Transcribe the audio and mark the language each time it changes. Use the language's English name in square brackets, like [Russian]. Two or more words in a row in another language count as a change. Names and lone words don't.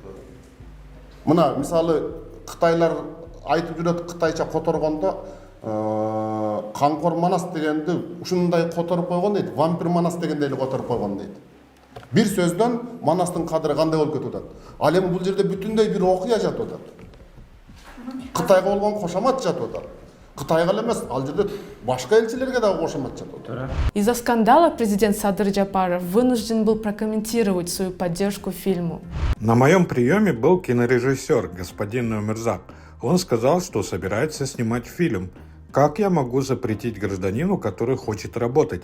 [Kyrgyz] Мына мисалы Кытайлар айтып жүрөт, Кытайча которгондо Қаңқор Манас дегенді ушундай которуп койгон дейт, вампир Манас дегенде эле которуп койгон дейт. Бир сөздөн Манастын кадыры кандай болуп кетип атат. Ал эми бул жерде бүтүндөй бир окуя жатып атат. Кытайга болгон кошомат жатып атат. Кытайга эле эмес, ал жерде башка элчилерге дагы кошомат жатып атат. [Russian] Из-за скандала президент Садыр Джапаров вынужден был прокомментировать свою поддержку фильму. На моем приеме был кинорежиссер господин Умирзак. Он сказал, что собирается снимать фильм. Как я могу запретить гражданину, который хочет работать?